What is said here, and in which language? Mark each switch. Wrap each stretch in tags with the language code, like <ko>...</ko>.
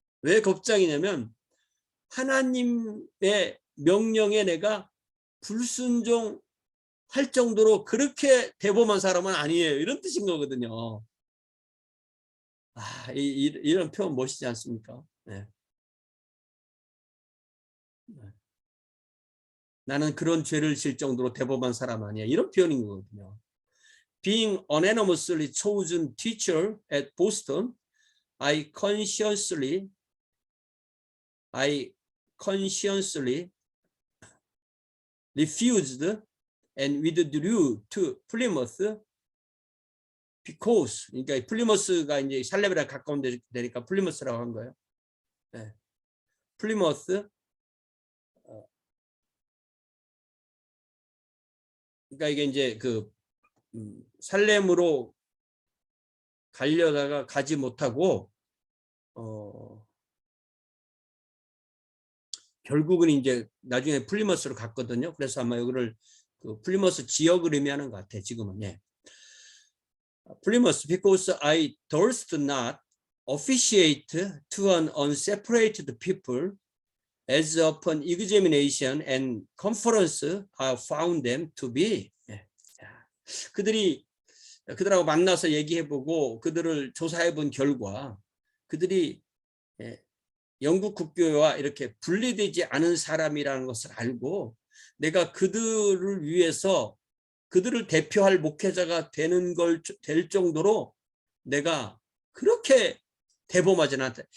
<ko>왜 겁장이냐면 하나님의 명령에 내가 불순종할 정도로 그렇게 대범한 사람은 아니에요. 이런 뜻인 거거든요. 이런 표현 멋있지 않습니까? 네. 나는 그런 죄를 질 정도로 대범한 사람 아니야. 이런 표현인 거거든요.</ko> <en>Being unanimously chosen teacher at Boston, I conscientiously refused and withdrew to Plymouth because,</en> <ko>그러니까 플리머스가 이제 살렘이랑 가까운 데니까 플리머스라고 한 거예요. 네. 플리머스. 그러니까 이게 이제 그 살렘으로 가려다가 가지 못하고 결국은 이제 나중에 플리머스로 갔거든요. 그래서 아마 여기를 그 플리머스 지역을 의미하는 것 같아 지금은. 예.</ko> <en>Plymouth because I durst not officiate to an unseparated people as upon examination and conference I found them to be.</en> <ko>예. 그들하고 만나서 얘기해보고 그들을 조사해본 결과 그들이 영국 국교와 이렇게 분리되지 않은 사람이라는 것을 알고 내가 그들을 위해서 그들을 대표할 목회자가 되는 될 정도로 내가 그렇게 대범하지는 않다.</ko>